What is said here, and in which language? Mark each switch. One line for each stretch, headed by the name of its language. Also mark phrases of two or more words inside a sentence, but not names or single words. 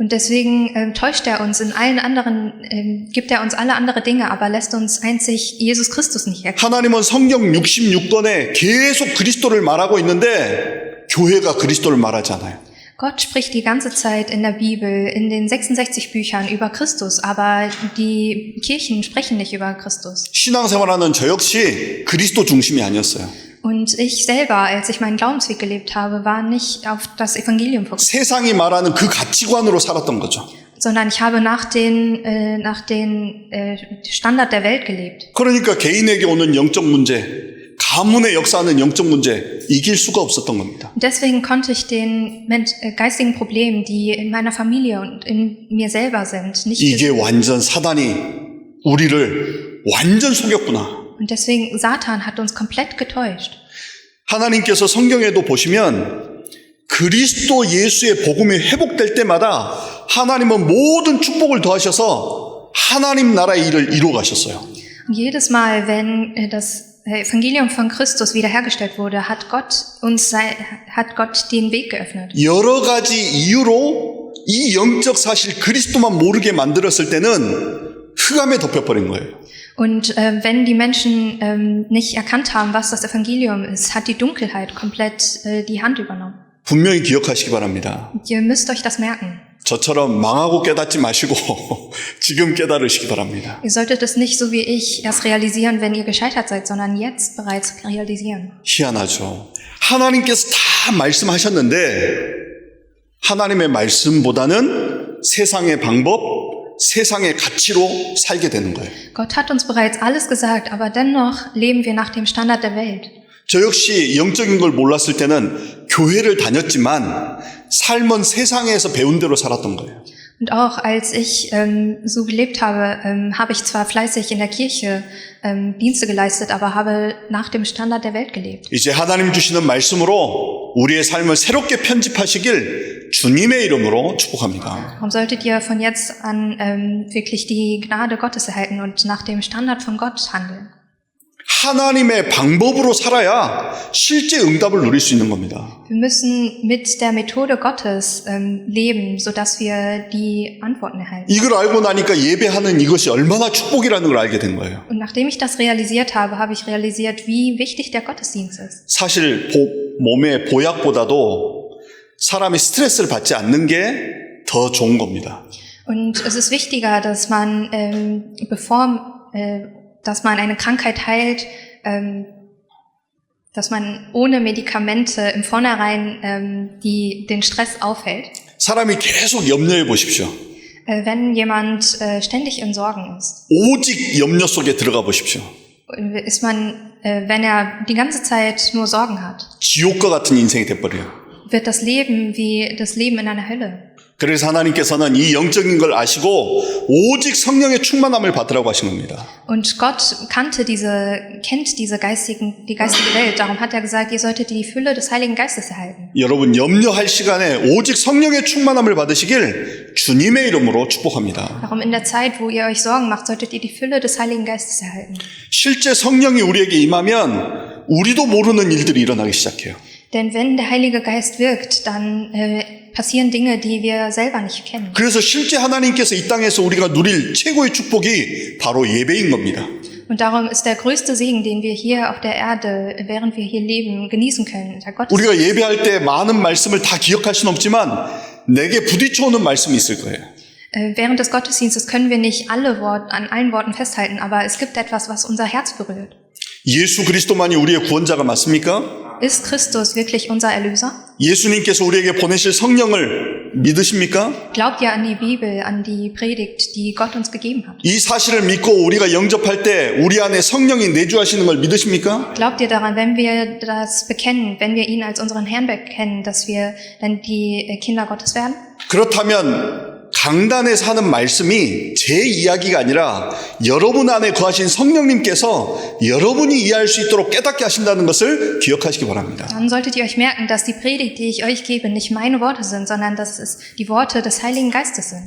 German: Und deswegen täuscht er uns in allen anderen, gibt er uns alle andere Dinge, aber lässt uns einzig Jesus Christus nicht erkennen.
Korean: 하나님은 성경 66권에 계속 그리스도를 말하고 있는데 교회가 그리스도를 말하지 않아요.
German: Gott spricht die ganze Zeit in der Bibel, in den 66 Büchern über Christus, aber die Kirchen sprechen nicht über Christus.
Korean: 신앙생활하는 저 역시 그리스도 중심이 아니었어요.
German: Und ich selber, als ich meinen Glaubensweg gelebt habe, war nicht auf das Evangelium fokussiert,
Korean: 세상이 말하는 그 가치관으로 살았던 거죠.
German: sondern ich habe nach den Standard der Welt gelebt.
Korean: 그러니까 개인에게 오는 영적 문제, 가문의 역사하는 영적 문제 이길 수가 없었던 겁니다.
German: Und deswegen konnte ich den geistigen Problemen, die in meiner Familie und in mir selber sind, nicht
Korean: 이게
German: besiegen.
Korean: 완전 사단이 우리를 완전 속였구나.
German: Und deswegen, Satan hat uns komplett getäuscht.
Korean: 하나님께서 성경에도 보시면 그리스도 예수의 복음이 회복될 때마다 하나님은 모든 축복을 더하셔서 하나님 나라의 일을 이루어 가셨어요.
German: Und jedes Mal, wenn das Evangelium von Christus wiederhergestellt wurde, hat Gott den Weg geöffnet.
Korean: 여러 가지 이유로 이 영적 사실 그리스도만 모르게 만들었을 때는 흑암에 덮여버린 거예요.
German: Und wenn die Menschen nicht erkannt haben, was das Evangelium ist, hat die Dunkelheit komplett die Hand übernommen.
Korean: 분명히 기억하시기 바랍니다.
German: Und ihr müsst euch das merken.
Korean: 저처럼 망하고 깨닫지 마시고 지금 깨달으시기 바랍니다.
German: Ihr solltet es nicht so wie ich erst realisieren, wenn ihr gescheitert seid, sondern jetzt bereits realisieren.
Korean: 희한하죠. 하나님께서 다 말씀하셨는데 하나님의 말씀보다는 세상의 방법, 세상의 가치로 살게 되는 거예요.
German: Gott hat uns bereits alles gesagt, aber dennoch leben wir nach dem Standard der Welt.
Korean: 저 역시 영적인 걸 몰랐을 때는 교회를 다녔지만 삶은 세상에서 배운 대로 살았던 거예요.
German: Und auch als ich so gelebt habe, habe ich zwar fleißig in der Kirche Dienste geleistet, aber habe nach dem Standard der Welt gelebt.
Korean: 이제 하나님 주시는 말씀으로 우리의 삶을 새롭게 편집하시길 주님의 이름으로 축복합니다.
German: Darum solltet ihr von jetzt an wirklich die Gnade Gottes erhalten und nach dem Standard von Gott handeln.
Korean: 하나님의 방법으로 살아야 실제 응답을 누릴 수 있는 겁니다.
German: Wir müssen mit der Methode Gottes leben, sodass wir die Antworten erhalten.
Korean: 이걸 알고 나니까 예배하는 이것이 얼마나 축복이라는 걸 알게 된 거예요.
German: Und nachdem ich das realisiert habe, habe ich realisiert, wie wichtig der Gottesdienst ist.
Korean: 사실 몸의 보약보다도 사람이 스트레스를 받지 않는 게 더 좋은 겁니다.
German: Und es ist wichtiger, dass man, dass man eine Krankheit heilt, dass man ohne Medikamente im Vornherein den Stress aufhält.
Korean: 사람이 계속 염려해 보십시오.
German: Wenn jemand ständig in Sorgen ist,
Korean: 오직 염려 속에 들어가 보십시오.
German: ist man, wenn er die ganze Zeit nur Sorgen hat,
Korean: 지옥과 같은 인생이 돼버려요.
German: wird das Leben wie das Leben in einer Hölle.
Korean: 그래서 하나님께서는 이 영적인 걸 아시고 오직 성령의 충만함을 받으라고 하신 겁니다.
German: Und Gott kennt die geistige Welt. Darum hat er gesagt, ihr solltet die Fülle des Heiligen Geistes erhalten.
Korean: 여러분 염려할 시간에 오직 성령의 충만함을 받으시길 주님의 이름으로 축복합니다.
German: Darum in der Zeit, wo ihr euch Sorgen macht, solltet ihr die Fülle des Heiligen Geistes erhalten.
Korean: 실제 성령이 우리에게 임하면 우리도 모르는 일들이 일어나기 시작해요.
German: Denn wenn der Heilige Geist wirkt, dann passieren Dinge, die wir selber nicht kennen.
Korean: 그래서 실제 하나님께서 이 땅에서 우리가 누릴 최고의 축복이 바로 예배인 겁니다.
German: Und darum ist der größte Segen, den wir hier auf der Erde, während wir hier leben, genießen können, der Gottesdienst.
Korean: 우리가 예배할 때 많은 말씀을 다 기억할 수는 없지만 내게 부딪혀오는 말씀이 있을 거예요.
German: Während des Gottesdienstes können wir nicht an allen Worten festhalten, aber es gibt etwas, was unser Herz berührt.
Korean: 예수 그리스도만이 우리의 구원자가 맞습니까?
German: Ist Christus wirklich unser Erlöser?
Korean: 예수님께서 우리에게 보내실 성령을 믿으십니까?
German: Glaubt ihr an die Bibel, an die Predigt, die Gott uns gegeben hat?
Korean: 이 사실을 믿고 우리가 영접할 때 우리 안에 성령이 내주하시는 걸 믿으십니까?
German: Glaubt ihr daran, wenn wir das bekennen, wenn wir ihn als unseren Herrn bekennen, dass wir dann die Kinder Gottes werden?
Korean: 그렇다면 강단에서 하는 말씀이 제 이야기가 아니라 여러분 안에 거하신 성령님께서 여러분이 이해할 수 있도록 깨닫게 하신다는 것을 기억하시기 바랍니다.
German: Dann solltet ihr euch merken, dass die Predigt, die ich euch gebe, nicht meine Worte sind, sondern dass es die Worte des Heiligen Geistes sind.